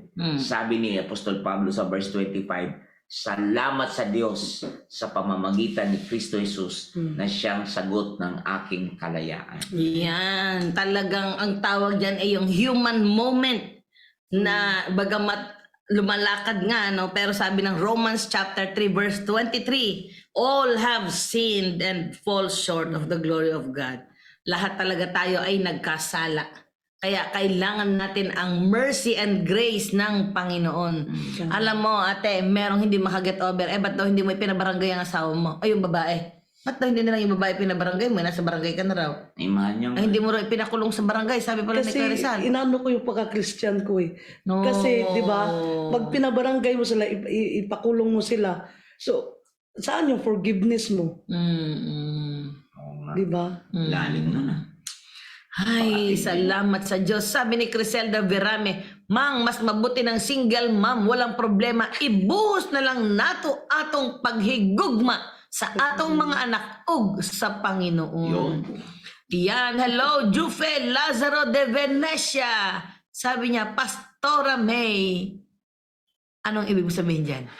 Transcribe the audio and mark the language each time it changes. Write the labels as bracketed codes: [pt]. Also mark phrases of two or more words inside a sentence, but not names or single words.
[tl] Sabi ni Apostol Pablo sa verse 25, salamat sa Diyos sa pamamagitan ni Kristo Jesus na siyang sagot ng aking kalayaan. Yan. Talagang ang tawag dyan ay yung human moment na bagamat lumalakad nga, no? Pero sabi ng Romans chapter 3 verse 23, [en] all have sinned and fall short of the glory of God. [tl] Lahat talaga tayo ay nagkasala. Kaya kailangan natin ang [en] mercy and grace [tl] ng Panginoon. Alam mo, ate, merong hindi makaget over. Ba't daw hindi mo ipinabarangay ang asawa mo? Ay, yung babae. Ba't daw hindi na lang yung babae pinabarangay mo? Nasa barangay ka na raw. Ay, mahal niyo. Ay, hindi mo raw ipinakulong sa barangay. Sabi pala ni Kasi Clarizal. inano ko yung pagka-Christian ko eh. No. Kasi, di ba, pag pinabarangay mo sila, ipakulong mo sila. So, saan yung forgiveness mo? Oo nga. Di ba? Lalim na na. Ay, salamat sa Diyos. Sabi ni Criselda Verame, Mang, mas mabuti ng single mom, walang problema. [ceb] Ibuhos na lang nato atong paghigugma sa atong mga anak ug sa Panginoon. [tl] Yun. Yan, hello, Jufe Lazaro de Venecia. Sabi niya, Pastora May. Anong ibig sabihin dyan?